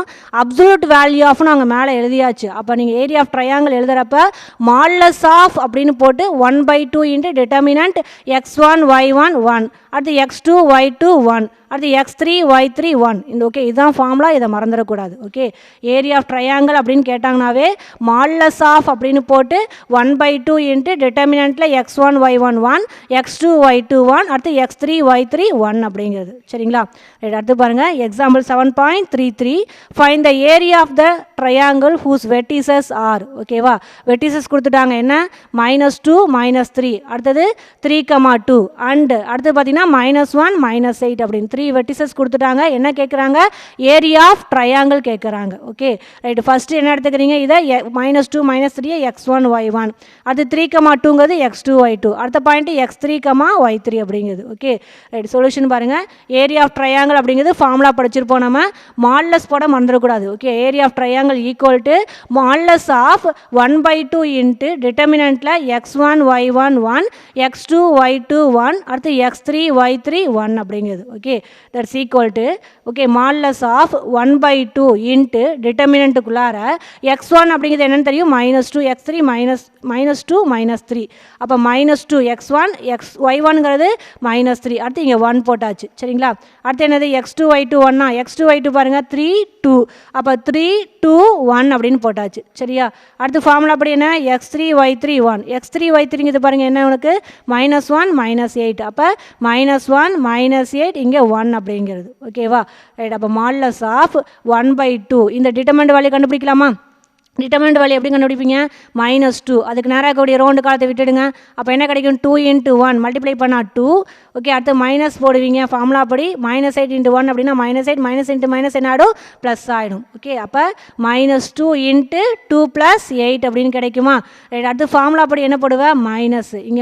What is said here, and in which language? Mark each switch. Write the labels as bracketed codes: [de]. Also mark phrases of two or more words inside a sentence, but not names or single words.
[en] absolute value [ta] ஆஃப்னு நாங்கள் மேலே எழுதியாச்சு. அப்போ நீங்கள் [en] area of triangle [ta] எழுதுகிறப்ப [en] modulus of [ta] அப்படின்னு போட்டு 1/2 × டிட்டர்மினன்ட் x1 y1 1, அடுத்து x2 y2 1, அடுத்து x3 y3 1. இந்த ஓகே, இதுதான் ஃபார்முலா. இதை மறந்துடக்கூடாது. [en] okay, area of triangle [ta] அப்படின்னு கேட்டாங்கனாவே [en] modulus of [ta] அப்படின்னு போட்டு 1/2 × டிட்டர்மினன்ட்டில் x1 y1 1, x2 y2 1, அடுத்து x3 y3 1 அப்படிங்கிறது. சரிங்களா? ரைட். அடுத்து பாருங்கள். [en] example 7.33 find the area of the triangle whose vertices are. [ta] ஓகேவா? வெர்டிசஸ் கொடுத்துட்டாங்க. என்ன? -2 -3, அடுத்தது 3, 2 அண்ட் அடுத்து பார்த்தீங்கன்னா -1 -8 அப்படின்னு 3 வெர்டிசஸ் கொடுத்துட்டாங்க. என்ன கேட்குறாங்க? [en] area of triangle [ta] கேட்குறாங்க. [en] okay, right. [ta] ஃபஸ்ட்டு என்ன எடுத்துக்கிறீங்க? இதை -2 -3 x1 y1, அடுத்து 3, 2ங்கிறது x2 y2, அடுத்த பாயிண்ட் x3, y3 அப்படிங்கிறது. [en] okay, right. Solution [ta] பாருங்கள். [en] area of triangle [ta] அப்படிங்கிறது ஃபார்முலா படிச்சிருப்போம் நம்ம. [en] மாடுலஸ் [ta] போட மறந்துடக்கூடாது. [en] okay, area of triangle equal to modulus of 1/2 × டிட்டர்மினன்ட்டில் x1 y1 1, x2 y2 1, [ta] அடுத்து x3 y3 1 அப்படிங்கிறது. [en] okay, that's equal to okay modulus of 1/2 × டிட்டர்மினன்ட்டுக்குள்ளார x1 [ta] அப்படிங்கிறது என்னென்னு தெரியும்? -2, x3 -2 -3, அப்போ -2 x1 y1ங்கிறது -3, அடுத்து இங்கே 1 போட்டாச்சு. சரிங்களா? அடுத்து என்னது? x2 y2 1, x2 y2 பாருங்கள் 3 2, அப்போ 3 2 1 அப்படின்னு போட்டாச்சு. சரியா? அடுத்து ஃபார்முலா அப்படி என்ன? x3 y3 1, x3 y3ங்கிறது பாருங்கள் என்ன உனக்கு? -1 -8, அப்போ -1 -8 இங்கே 1 அப்படிங்கிறது. ஓகேவா? ரைட். அப்போ [en] modulus of [ta] 1/2 இந்த [en] determinant value [ta] கண்டுபிடிக்கலாமா? [en] determinant value [ta] எப்படி கண்டுபிடிப்பீங்க -2 அதுக்கு நேராக இருக்கக்கூடிய ரவுண்டு காலத்தை விட்டுடுங்க அப்போ என்ன கிடைக்கும் 2 × 1 மல்டிப்ளை பண்ணால் 2 ஓகே அடுத்து மைனஸ் போடுவீங்க ஃபார்முலா படி -8 × 1 அப்படின்னா -8 [en] minus into minus [ta] என்ன ஆகிடும் ப்ளஸ் ஆகிடும் ஓகே அப்போ -2 × 2 + 8 அப்படின்னு கிடைக்குமா ரைட் அடுத்து ஃபார்முலா படி என்ன போடுவேன் மைனஸ் இங்கே